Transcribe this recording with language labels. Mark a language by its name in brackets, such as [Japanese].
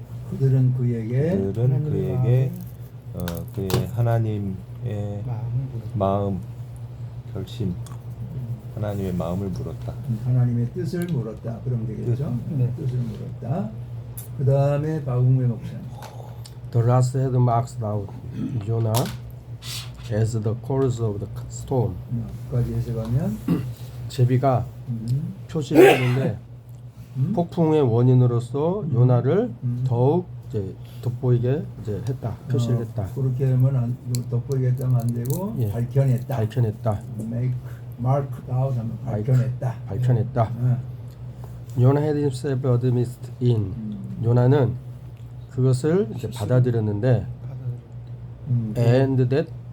[Korean] 그들은 그에게 그의 하나님의 마음, 결심, 하나님의 마음을 물었다. 하나님의 뜻을 물었다. 그러면 되겠죠? 네. 뜻을 물었다. 그 다음에 박웅배 목사님. [English] The last had marked out Jonah as the cause of the storm. [Korean] 까지 해석하면 제비가 음, 표시를 했는데 폭풍의 원인으로서 요나를 음. 더욱 이제 돋보이게 이제 했다. 표시를 했다. 그렇게 하면 돋보이게 하면 안 되고 예. 밝혀냈다. 밝혀냈다. [English] make mark out [Korean] 하면 밝혀냈다. 밝혀냈다. [English] 요나 had himself admitted in. [Korean] 요나는 그것을 이제 받아들였는데 [English] and that